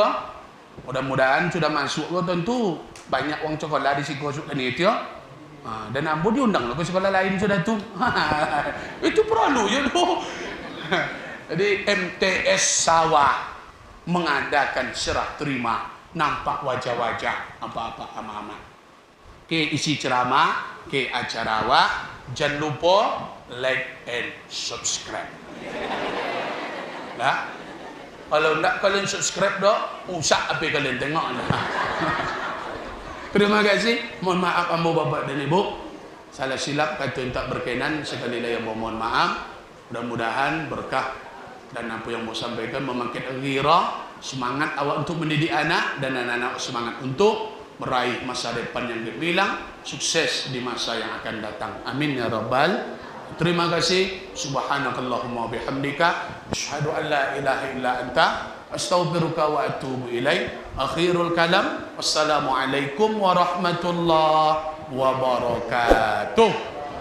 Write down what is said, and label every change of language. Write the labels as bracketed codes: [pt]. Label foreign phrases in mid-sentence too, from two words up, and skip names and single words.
[min] Mudah-mudahan sudah masuk ko, tentu banyak uang sekolah di siko sok kan itu. [id] Dan ambo diundang ke sekolah lain sudah tuh. Itu perlu ya tuh. Jadi MTS Sawah mengadakan serah terima, nampak wajah-wajah apa-apa ama-ama. Ke isi ceramah, ke acara awak, jangan lupa [en] like and subscribe. [min] Nah, kalau enggak kalian subscribe dok, usah apa kalian tengok. [id] Terima kasih. Mohon maaf ambo bapak dan ibu. Salah silap kata tak berkenan, sekali lagi mohon maaf. Mudah-mudahan berkah dan apa yang mau sampaikan membangkit ghirah, semangat awak untuk mendidik anak dan anak-anak semangat untuk meraih masa depan yang gemilang, sukses di masa yang akan datang. [ar] آمين يا رب. [id] Terima kasih. [ar] سبحانك اللهم بحمدك أشهد أن لا إله إلا أنت أستغفرك وأتوب إليك. آخر الكلام. والسلام عليكم ورحمة الله وبركاته.